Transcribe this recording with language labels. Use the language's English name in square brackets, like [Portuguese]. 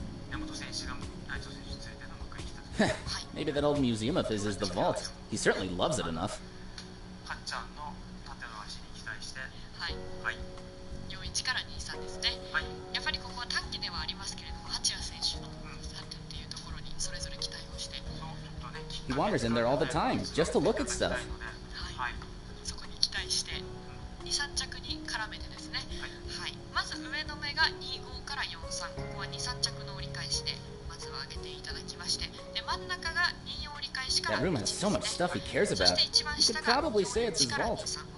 [Japanese] 山本選手が内藤選手についてのまくり来た時。 [English] Maybe that old museum of his is the vault. He certainly loves it enough. [Japanese] かっちゃんの縦の足に期待して、はい、はい。 41から23ですね。はい。やっぱりここは短期ではありますけれども、八谷選手の3点っていうところにそれぞれ期待をして、そうちょっとね、 [English] He wanders in there all the time, just to look at stuff. [Japanese] はい。そこに期待して2、3着に絡めてですね、はい、まず上の目が25から43、ここは2、3着の折り返しでまずは上げていただきまして、で真ん中が24折り返し [English] That room has so much stuff he cares about. You could probably say it's his vault.